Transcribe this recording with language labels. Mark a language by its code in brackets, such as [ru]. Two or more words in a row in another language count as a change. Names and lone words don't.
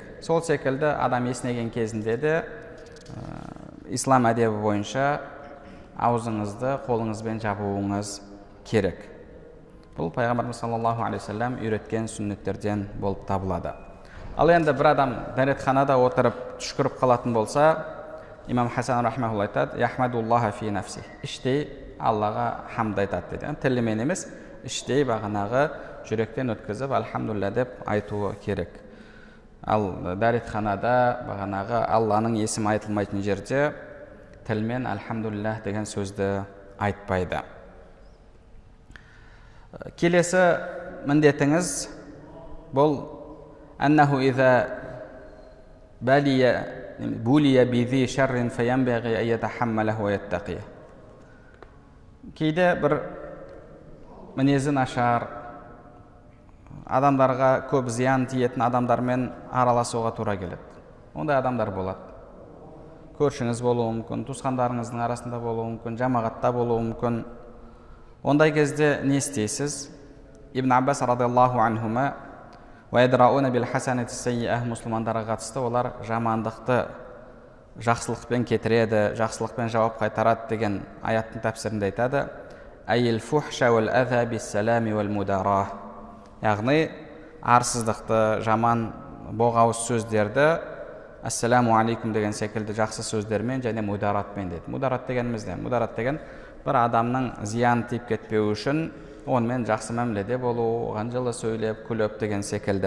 [kk] Сол секілді адам есінеген кезінде де ислам әдебі бойынша аузыңызды қолыңызбен жабуыңыз керек. Бұл пайғамбарымыз [ar] صلى الله عليه وسلم [kk] үйреткен сүннеттерден болып табылады. Ал енді бір адам дәретханада отырып түшкіріп қалатын болса, имам Хасан рахмаулла айтады: [ar] يحمد الله في نفسي. [kk] Іштей Аллаға хамд айтады дейді. Тілімен емес, іштей бағанағы жүректен өткізіп альхамдулилля деп айтуы керек. Ал дәретханада бағанағы Алланың есімі айтылмайтын жерде тілмен альхамдулилля деген сөзді айтпайды. Келесі міндетіңіз бұл [ar] أنه إذا بلي بذي شر فينبغي أن يتحمله ويتقيه. [kk] Кейде бір мінезі нашар, адамдарға көп зиян тиетін адамдармен араласуға тура келеді. Ондай адамдар болады. Көршіңіз болуы мүмкін, туысқандарыңыздың арасында болуы мүмкін, жамағатта болуы мүмкін. Ондай кезде не істейсіз? [ar] Ибн Аббас رضي الله عنهما ويدرءون بالحسنة السيئة, [kk] мұсылмандарға қатысты олар жамандықты жақсылықпен кетіреді, жақсылықпен жауап қайтарады деген аяттың тәпсірінде айтады: [ar] أي الفحش والأذى بالسلام والمداراة. [kk] Яғни арсыздықты, жаман боғауыз сөздерді [ar] السلام عليكم [kk] деген секілді жақсы сөздермен және мударатпен дейді. Мударат дегеніміз не? Мударат деген бір адамның зиян тиіп кетпеу үшін онымен жақсы мәміледе болу, оған жылы сөйлеп, күліп деген секілді.